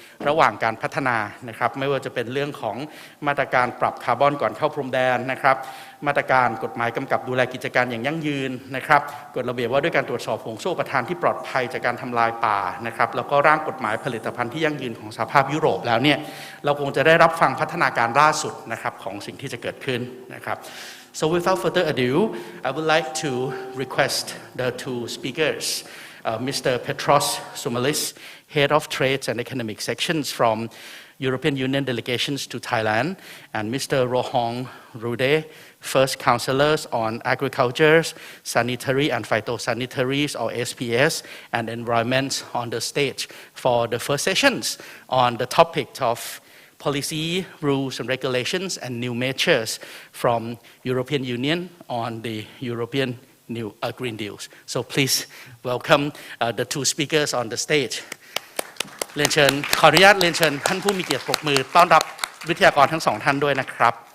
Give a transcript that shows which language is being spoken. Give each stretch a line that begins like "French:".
Thai: ระหว่างการพัฒนานะครับไม่ว่าจะเป็นเรื่องของมาตรการปรับคาร์บอนก่อนเข้าพรมแดนนะครับมาตรการกฎหมายกำกับดูแลกิจการอย่างยั่งยืนนะครับกฎระเบียบว่าด้วยการตรวจสอบห่วงโซ่อุปทานที่ปลอดภัยจากการทำลายป่านะครับแล้วก็ร่างกฎหมายผลิตภัณฑ์ที่ยั่งยืนของสหภาพยุโรปแล้วเนี่ยเราคงจะได้รับฟังพัฒนาการล่าสุดนะครับของสิ่งที่จะเกิดขึ้นนะครับ
English: So without further ado, I would like to request the two speakers, Mr. Petros Sumalis, Head of Trades and Economic Sections from European Union delegations to Thailand, and Mr. Rohong Rude, First Councillors on Agriculture, Sanitary and Phytosanitaries or SPS, and Environment on the stage for the first sessions on the topic of policy, rules and regulations and new measures from European Union on the European new Green Deals. So please welcome the two speakers on the stage.
Thai: เรียนเชิญขออนุญาตเรียนเชิญท่านผู้มีเกียรติปรบมือต้อนรับวิทยากรทั้งสองท่านด้วยนะครับ